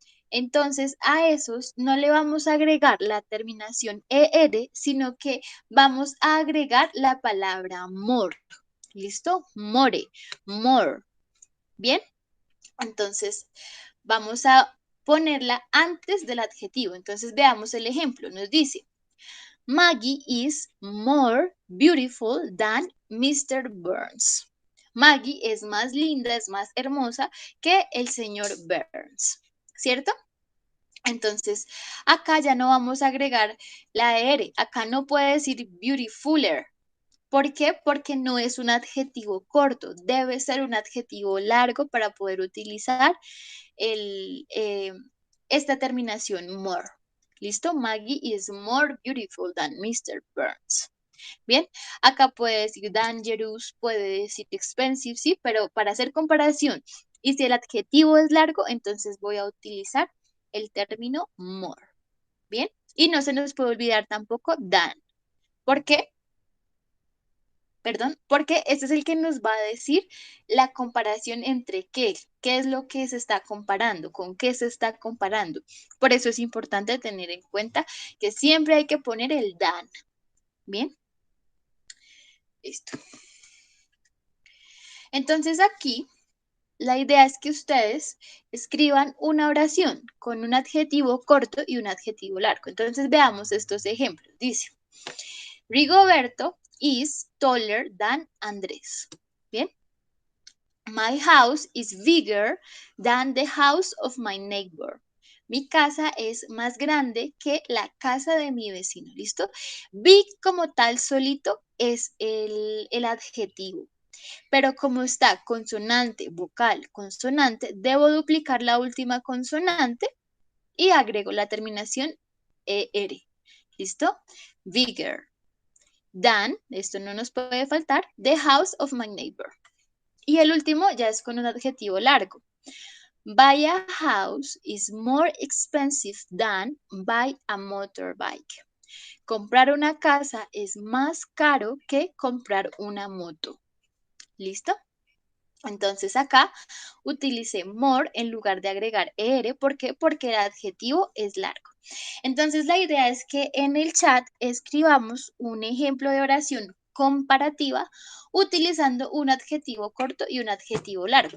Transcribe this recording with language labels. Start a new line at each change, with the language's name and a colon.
Spanish: Entonces, a esos no le vamos a agregar la terminación ER, sino que vamos a agregar la palabra more. ¿Listo? More, more. Bien, entonces vamos a ponerla antes del adjetivo. Entonces, veamos el ejemplo. Nos dice,
English: Maggie is more beautiful than Mr. Burns.
Spanish: Maggie es más linda, es más hermosa que el señor Burns, ¿cierto? Entonces, acá ya no vamos a agregar la R. Acá no puede decir beautifuler. ¿Por qué? Porque no es un adjetivo corto. Debe ser un adjetivo largo para poder utilizar el, esta terminación more. ¿Listo?
English: Maggie is more beautiful than Mr. Burns.
Spanish: Bien, acá puede decir dangerous, puede decir expensive, sí, pero para hacer comparación, y si el adjetivo es largo, entonces voy a utilizar el término more. Bien, y no se nos puede olvidar tampoco than. ¿Por qué? Perdón, porque este es el que nos va a decir la comparación entre qué es lo que se está comparando, con qué se está comparando. Por eso es importante tener en cuenta que siempre hay que poner el than. Bien, listo. Entonces aquí la idea es que ustedes escriban una oración con un adjetivo corto y un adjetivo largo. Entonces veamos estos ejemplos. Dice,
English: Rigoberto is taller than Andrés.
Spanish: Bien.
English: My house is bigger than the house of my neighbor.
Spanish: Mi casa es más grande que la casa de mi vecino. ¿Listo? Big como tal solito es el adjetivo. Pero como está consonante, vocal, consonante, debo duplicar la última consonante y agrego la terminación ER. ¿Listo?
English: Bigger than,
Spanish: esto no nos puede faltar,
English: the house of my neighbor.
Spanish: Y el último ya es con un adjetivo largo.
English: Buy a house is more expensive than buy a motorbike.
Spanish: Comprar una casa es más caro que comprar una moto. ¿Listo? Entonces acá utilicé more en lugar de agregar er. ¿Por qué? Porque el adjetivo es largo. Entonces la idea es que en el chat escribamos un ejemplo de oración comparativa utilizando un adjetivo corto y un adjetivo largo.